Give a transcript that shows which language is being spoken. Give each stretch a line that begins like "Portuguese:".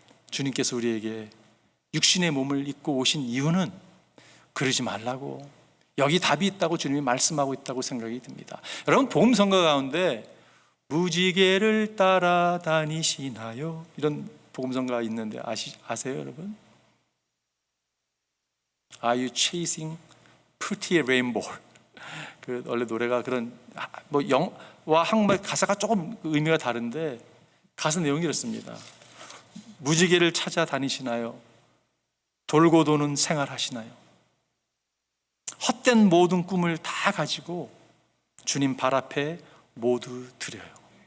Korean: 주님께서 우리에게 육신의 몸을 입고 오신 이유는 그러지 말라고, 여기 답이 있다고 주님이 말씀하고 있다고 생각이 듭니다. 여러분 복음성가 가운데 무지개를 따라다니시나요? 이런 복음성가가 있는데 아세요 여러분?
English: Are you chasing pretty rainbow?
Korean: 그 원래 노래가 그런 뭐 영와 한국말 가사가 조금 의미가 다른데 가사 내용이 이렇습니다. 무지개를 찾아다니시나요? 돌고 도는 생활하시나요? 헛된 모든 꿈을 다 가지고 주님 발 앞에 모두 드려요.